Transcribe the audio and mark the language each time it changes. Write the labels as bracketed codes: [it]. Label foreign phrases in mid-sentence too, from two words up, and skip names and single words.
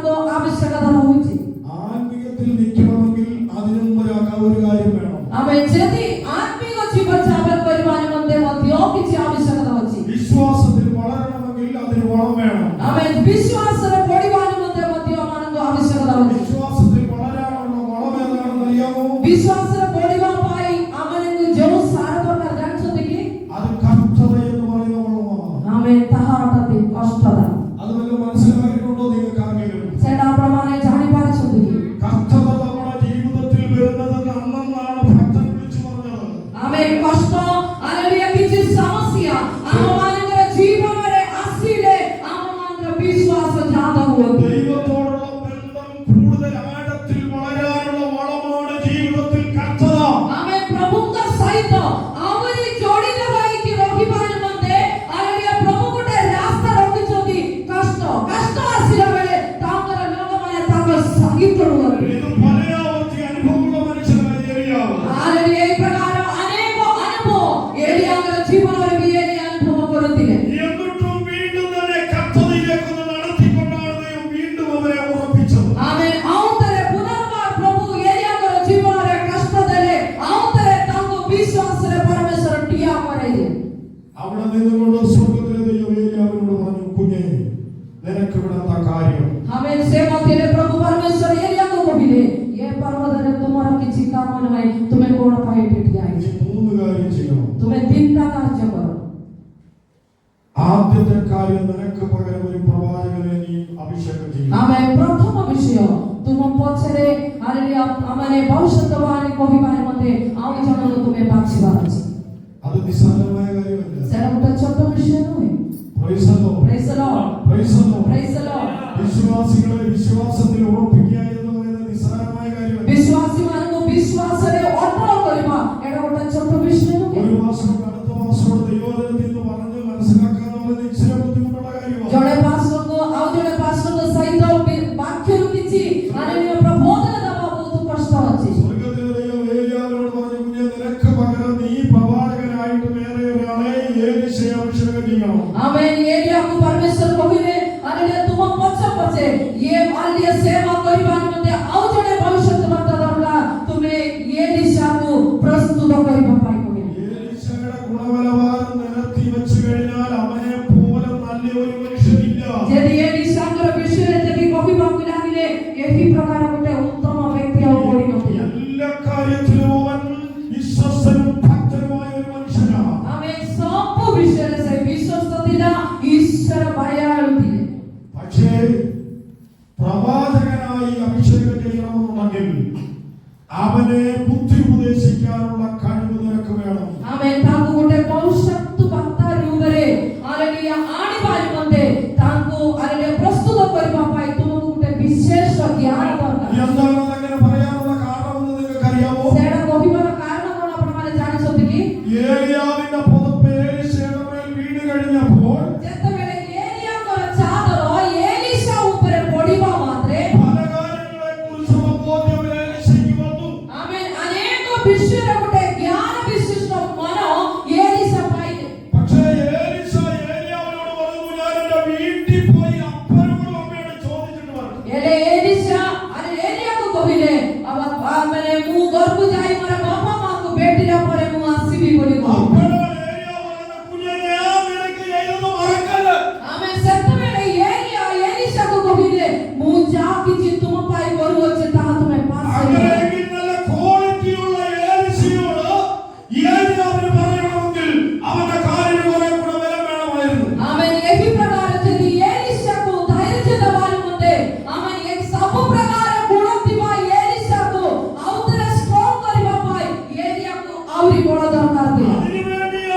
[or] ଆବଶ୍ୟକତା ରହୁଛି। [ml] ആത്മീയത്തിൽ നിൽക്കണമെങ്കിൽ അതിനും ഒരു കാര്യം വേണം. [or] ଆମେ ଯଦି ଆତ୍ମିକ ଜୀବନଯାପନ କରିବା ନିମନ୍ତେ ମଧ୍ୟ କିଛି ଆବଶ୍ୟକତା ଅଛି। [ml] വിശ്വാസത്തിൽ വളരണമെങ്കിൽ അതിന് വളം വേണം. [or] ଆମେ ବିଶ୍ୱାସରେ ବଢିବା ନିମନ୍ତେ ମଧ୍ୟ ଆମମାନଙ୍କୁ ଆବଶ୍ୟକତା ଅଛି। [ml] വിശ്വാസത്തിൽ വളരാനുള്ള വളം ഏതാണെന്ന് അറിയാമോ? [or] ବିଶ୍ୱାସରେ ବଢିବା ପାଇଁ ଆମମାନଙ୍କୁ ଯେଉଁ ସାର ଦରକାର ଜାଣିଛନ୍ତି କି? [ml] അത് കഷ്ടത എന്ന് പറയുന്ന വളമാണ്. [or] ଆମେ ତାହା ଅଟନ୍ତି କଷ୍ଟତା। [ml] അത് വല്ല മനസ്സിലാക്കിയിട്ടുണ്ടോ നിങ്ങൾക്ക് ആരെങ്കിലും? [or] ସେଟା ଆପଣମାନେ ଜାଣିପାରିଛନ୍ତି କି? [ml] കഷ്ടത നമ്മുടെ ജീവിതത്തിൽ വരുന്നതെന്ന് അന്നാണ് ഭക്തൻ വിളിച്ചു പറഞ്ഞത്. [or] ଆମେ କଷ୍ଟ ଆଲେଲୁୟା କିଛି ସମସ୍ୟା ଆମମାନଙ୍କର ଜୀବନରେ ଆସିଲେ ଆମମାନଙ୍କର ବିଶ୍ୱାସ ଜାତ ହୁଅନ୍ତି। [ml] ദൈവത്തോടുള്ള ബന്ധം കൂടുതൽ ആഴത്തിൽ വളരാനുള്ള വളമാണ് ജീവിതത്തിൽ കഷ്ടത. [or] ଆମେ ପ୍ରଭୁଙ୍କ ସହିତ ଆହୁରି ଜଡ଼ିତ ହୋଇକି ରହିବା ନିମନ୍ତେ ଆଲେଲୁୟା ପ୍ରଭୁ ଗୋଟେ ରାସ୍ତା ରଖିଛନ୍ତି। କଷ୍ଟ ଆସିଲା ବେଳେ ତାଙ୍କର ଲୋକମାନେ ତାଙ୍କ ସଙ୍ଗୀତ ରୁହନ୍ତି। [ml] ഇത് പലയാവർത്തി അനുഭവമുള്ള മനുഷ്യനായ ഏലിയാവ്. [or] ଆଲେଲୁୟା ଏହି ପ୍ରକାର ଅନେକ ଅନୁଭବ ଏଲିയാଙ୍କର ଜୀବନରେ ବି ଏଲିୟା ଅନୁଭବ କରୁଥିଲେ। [ml] എന്നിട്ടും വീണ്ടും തന്നെ കഷ്ടതയിലേക്ക് നടത്തിക്കൊണ്ടാണ് ദൈവം വീണ്ടും അവരെ ഉറപ്പിച്ചത്. [or] ଆମେ ଆଉଥରେ ପୁନର୍ବାର ପ୍ରଭୁ ଏଲିୟାଙ୍କର ଜୀବନରେ କଷ୍ଟ ଦେଲେ ଆଉଥରେ ତାଙ୍କୁ ବିଶ୍ୱାସରେ ପରମେଶ୍ୱର ଠିଆ କରାଇଲେ। [ml] അവിടെ നിന്നുകൊണ്ട് സ്വർഗ്ഗത്തിലെ ദൈവം ഏലിയാവിനോട് പറഞ്ഞു, കുഞ്ഞേ നിനക്ക് ഇവിടുത്തെ കാര്യം. [or] ଆମେ ସେ ମଧ୍ୟରେ ପ୍ରଭୁ ପରମେଶ୍ୱର ଏଲିୟାଙ୍କୁ କହିଲେ, ଏ ପର୍ବତରେ ତୁମର କିଛି କାମ ନାହିଁ, ତୁମେ କଣ ପାଇଁ ଏଠି ଠିଆ ହେଇଛ? [ml] നീ 3 കാര്യം ചെയ്യണം. [or] ତୁମେ 3ଟା କାର୍ଯ୍ୟ କର। [ml] ആദ്യത്തെ കാര്യം, നിനക്ക് പകരം ഒരു പ്രവാചകനെ നീ അഭിഷേകം ചെയ്യണം. [or] ଆମେ ପ୍ରଥମ ବିଷୟ ତୁମ ପଛରେ ହାଲେଲୁୟା ଆମମାନେ ଭବିଷ୍ୟତବାଣୀ କହିବା ନିମନ୍ତେ ଆଉ ଜଣଙ୍କୁ ତୁମେ ବାଛିବାର ଅଛି। [ml] അത് നിസ്സാരമായ കാര്യമല്ല. [or] ସେଟା ଗୋଟେ ଛୋଟ ବିଷୟ ନୁହେଁ। [en] Praise the Lord. Praise the Lord. Praise the Lord. Praise the Lord. [ml] വിശ്വാസികളെ വിശ്വാസത്തിൽ ഉറപ്പിക്കുക എന്ന് പറയുന്നത് നിസ്സാരമായ കാര്യമല്ല. [or] ବିଶ୍ୱାସୀମାନଙ୍କୁ ବିଶ୍ୱାସରେ ଅଟଳ କରିବା ଏଟା ଗୋଟେ ଛୋଟ ବିଷୟ ନୁହେଁ। [ml] ഒരു മാസം അടുത്ത മാസം ദൈവോധനത്തിൽ നിന്ന് പറഞ്ഞ് മനസ്സിലാക്കാൻ വളരെ ഇച്ചിരി ബുദ്ധിമുട്ടുള്ള കാര്യമാണ്. [or] ଜଣେ ପାଷ୍ଟରଙ୍କୁ ଆଉ ଜଣେ ପାଷ୍ଟରଙ୍କ ସହିତ ବାକ୍ୟରୁ କିଛି ହାଲେଲୁୟା ପ୍ରବୋଧନ ଦେବା ବହୁତ କଷ୍ଟ ଅଛି। [ml] സ്വർഗ്ഗത്തിലെ ദൈവം ഏലിയാവിനോട് പറഞ്ഞു, കുഞ്ഞേ നിനക്ക് പകരം നീ പ്രവാചകനായിട്ട് വേറെ ഒരാളെ ഏലീശയെ അഭിഷേകം ചെയ്യണം. [or] ଆମେ ଏଲିୟାକୁ ପରମେଶ୍ୱର କହିଲେ, ହାଲେଲୁୟା ତୁମ ପଛେ ଇଏ ହାଲେଲୁୟା ସେବା କରିବା ନିମନ୍ତେ ଆଉ ଜଣେ ଭବିଷ୍ୟତବକ୍ତା ଦରକାର, ତୁମେ ଏଲିଶାକୁ ପ୍ରସ୍ତୁତ କରିବା ପାଇଁ କହିଲେ। [ml] ഏലീശയുടെ ഗുണനിലവാരം നിരത്തി വെച്ച് കഴിഞ്ഞാൽ അവനെ പോലെ നല്ല ഒരു മനുഷ്യനില്ല. [or] ଯଦି ଏଲିଶାଙ୍କର ବିଷୟରେ ଯଦି କହିବାକୁ ଲାଗିଲେ ଏହି ପ୍ରକାର ଗୋଟେ ଉତ୍ତମ ବ୍ୟକ୍ତି ଆଉ ପଡ଼ିନଥିଲା। [ml] എല്ലാ കാര്യത്തിലും അവൻ വിശ്വസ്തനും ഭക്തനുമായ ഒരു മനുഷ്യനാണ്. [or] ଆମେ ସବୁ ବିଷୟରେ ସେ ବିଶ୍ୱସ୍ତ ଥିଲା, ଈଶ୍ୱର ଭୟାଳୁ ଥିଲେ। [ml] പക്ഷേ പ്രവാചകനായി അഭിഷേകം ചെയ്യണമെന്നുണ്ടെങ്കിൽ അവനെ ബുദ്ധി ഉപദേശിക്കാനുള്ള കഴിവ് നിനക്ക് വേണം. [or] ଆମେ ତାଙ୍କୁ ଗୋଟେ ଭବିଷ୍ୟତବକ୍ତା ରୂପରେ ହାଲେଲୁୟା ଆଣିବା ନିମନ୍ତେ ତାଙ୍କୁ ହାଲେଲୁୟା ପ୍ରସ୍ତୁତ କରିବା ପାଇଁ ତୁମକୁ ଗୋଟେ ବିଶେଷ ଜ୍ଞାନ ଦରକାର। [ml] എന്താണ് അങ്ങനെ പറയാനുള്ള കാരണമെന്ന് നിങ്ങൾക്ക് അറിയാമോ? [or] ସେଟା କହିବାର କାରଣ କଣ ଆପଣମାନେ ଜାଣିଛନ୍ତି କି? [ml] ഏലിയാവിന്റെ പുതപ്പ് ഏലീശയുടെ മേൽ വീണ് കഴിഞ്ഞപ്പോൾ [or] ଯେତେବେଳେ ଏଲିୟାଙ୍କର ଚାଦର ଏଲିଶା ଉପରେ ପଡ଼ିବା ମାତ୍ରେ [ml] പല കാര്യങ്ങളെ കുറിച്ചുള്ള ബോധ്യം ഏലീശയ്ക്ക് വന്നു. [or] ଆମେ ଅନେକ ବିଷୟରେ ଗୋଟେ ଜ୍ଞାନ ବିଶିଷ୍ଟ ମନ ଏଲିଶା ପାଇଲେ। [ml] പക്ഷേ ഏലീശ ഏലിയാവിനോട് പറഞ്ഞു, ഞാൻ എന്റെ വീട്ടിൽ പോയി അപ്പനോടും അമ്മയോടും ചോദിച്ചിട്ട് വരാം. [or] ହେଲେ ଏଲିଶା ଏଲିୟାକୁ କହିଲେ, ମାନେ ମୁଁ ଘରକୁ ଯାଇ ମୋର ବାପା ମାଙ୍କୁ ଭେଟିଲା ପରେ ମୁଁ ଆସିବି ବୋଲି କହିଲେ। [ml] അപ്പോഴാണ് ഏലിയാവ് പറഞ്ഞത്, കുഞ്ഞേ ഞാൻ നിനക്ക് ചെയ്തത് മറക്കല്ല്. [or] ଆମେ ସେତେବେଳେ ଏଲିଶାକୁ କହିଲେ, ମୁଁ ଯାହା କିଛି ତୁମ ପାଇଁ କରୁଅଛି ତାହା ତୁମେ ପାଶେ। [ml] അങ്ങനെയെങ്കിൽ നല്ല ക്വാളിറ്റിയുള്ള ഏലീശയോട് ഏലിയാവിന് പറയണമെങ്കിൽ അവന്റെ കാലിന് കുറെ കൂടെ ബലം വേണമായിരുന്നു. [or] ଆମେ ଏହି ପ୍ରକାର ଯଦି ଏଲିଶାକୁ ଧୈର୍ଯ୍ୟ ଦେବା ନିମନ୍ତେ ଆମେ ସବୁ ପ୍ରକାର ଗୁଣ ଥିବା ଏଲିଶାକୁ ଆଉଥରେ ଷ୍ଟ୍ରଙ୍ଗ କରିବା ପାଇଁ ଏଲିୟାକୁ ଆହୁରି ବଳ ଦରକାର ଥିଲା। [ml] അതിനുവേണ്ടി